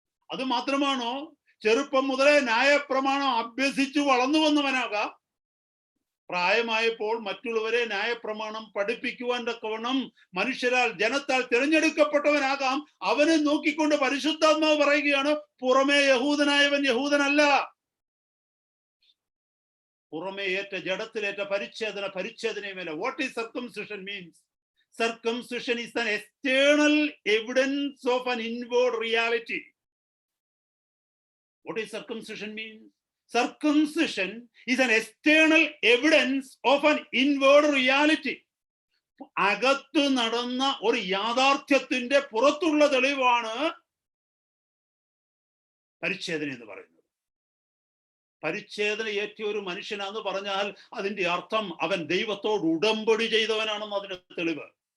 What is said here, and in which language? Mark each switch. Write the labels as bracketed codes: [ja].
[ml] അത് മാത്രമാണോ, ചെറുപ്പം മുതലേ ന്യായപ്രമാണം അഭ്യസിച്ചു വളർന്നു വന്നവനാകാം, പ്രായമായപ്പോൾ മറ്റുള്ളവരെ ന്യായപ്രമാണം പഠിപ്പിക്കുവാൻ തക്കവണ്ണം മനുഷ്യരാൽ ജനത്താൽ തിരഞ്ഞെടുക്കപ്പെട്ടവനാകാം. അവനെ നോക്കിക്കൊണ്ട് പരിശുദ്ധാത്മാവ് പറയുകയാണ്, പുറമേ യഹൂദനായവൻ യഹൂദനല്ല. പുറമേ ഏറ്റ ജഡത്തിലേറ്റ പരിച്ഛേദനയുമല്ല. [en] What is circumcision means? Circumcision is an external evidence of an inward reality. What is circumcision mean? Circumcision is an external evidence of an inward reality. [ml] അകത്ത് നടന്ന ഒരു യാഥാർത്ഥ്യത്തിന്റെ പുറത്തുള്ള തെളിവാണ് പരിച്ഛേദന എന്ന് പറയുന്നത്. പരിച്ഛേദന ഏറ്റിയ ഒരു മനുഷ്യനാന്ന് പറഞ്ഞാൽ അതിന്റെ അർത്ഥം അവൻ ദൈവത്തോട് ഉടമ്പടി ചെയ്തവനാണെന്ന് അതിന്റെ തെളിവ്.